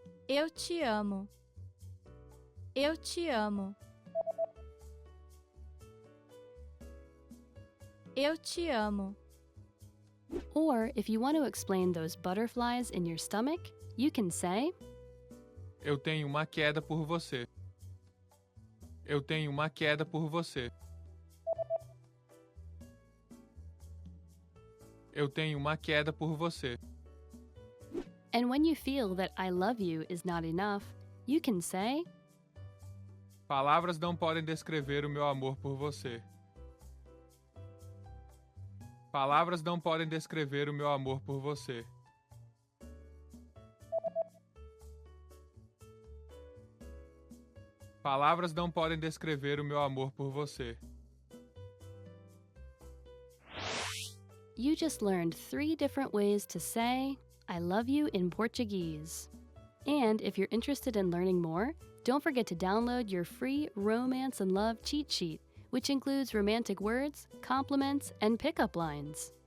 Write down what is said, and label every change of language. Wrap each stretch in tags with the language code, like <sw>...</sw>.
<pt>Eu te amo. Eu te amo. Eu te amo.</pt> <en>Or if you want to explain those butterflies in your stomach, you can say,</en> <pt>Eu tenho uma queda por você. Eu tenho uma queda por você. Eu tenho uma queda por você.</pt> <en>And when you feel that I love you is not enough, you can say,</en> <pt>Palavras não podem descrever o meu amor por você. Palavras não podem descrever o meu amor por você. Palavras não podem descrever o meu amor por você.</pt> <en>You just learned 3 different ways to say, I love you in Portuguese. And if you're interested in learning more, don't forget to download your free Romance and Love cheat sheet, which includes romantic words, compliments, and pickup lines.</en>